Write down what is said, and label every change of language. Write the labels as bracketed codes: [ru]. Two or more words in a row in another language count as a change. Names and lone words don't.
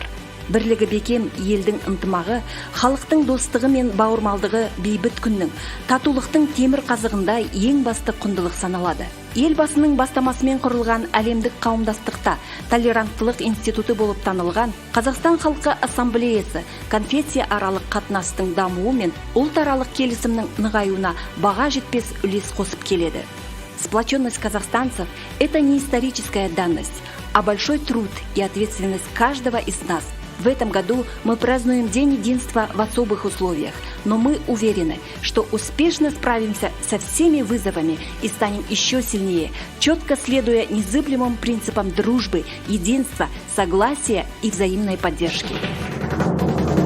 [kk] Бірлігі бекем елдің ынтымағы, халықтың достығы мен бауырмалдығы бейбіт күннің, татулықтың темір қазығында ең басты құндылық саналады. Елбасының бастамасымен құрылған әлемдік қауымдастықта толеранттылық институты болып танылған Қазақстан халқы ассамблеясы конфессия аралық қатынастың дамуы мен ұлтаралық келісімнің нығаюына баға жетпес үлес қосып келеді. [ru] Сплоченность казахстанцев – это не историческая данность, а большой труд и ответственность каждого из нас. В этом году мы празднуем День единства в особых условиях, но мы уверены, что успешно справимся со всеми вызовами и станем еще сильнее, четко следуя незыблемым принципам дружбы, единства, согласия и взаимной поддержки.